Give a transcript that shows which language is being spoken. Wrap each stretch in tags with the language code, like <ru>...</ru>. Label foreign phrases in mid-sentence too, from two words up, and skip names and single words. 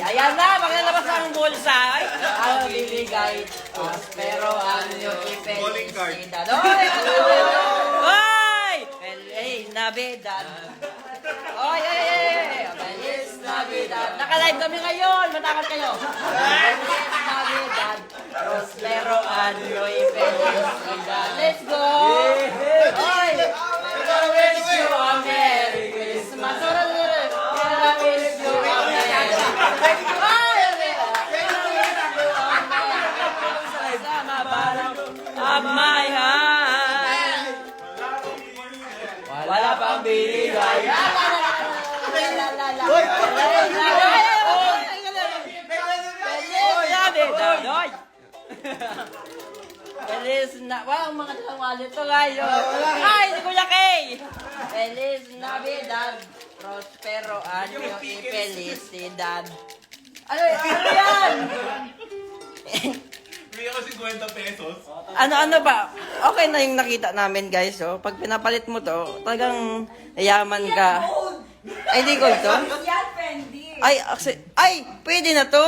<tl>Ayan na, maglalabas ang bulsa. Ang binigay. Pero ano yung ipensida? Oy!</tl> <es>Feliz Navidad. Oy, Feliz Navidad.</es> <tl>Naka-live kami ngayon. Matakot kayo.</tl> <es>Feliz Navidad. Prospero ano yung felicidad.</es> <en>Let's go! Oy! I wish you a Merry Christmas. I wish you a Merry of my hand.</en> <tl>Wala pang binigay. Feliz na... Wow, mga wallet to ngayon. Ay, si Kuya Kay!</tl> <es>Feliz Navidad. Prospero año y felicidad.</es> <tl>Ano yan? Bigyan ko 50 pesos. Ano ba? Okay na yung nakita namin, guys. Oh. Pag pinapalit mo to, talagang yaman ka. Ay, di gold to? Ay, ay, pwede na to.</tl>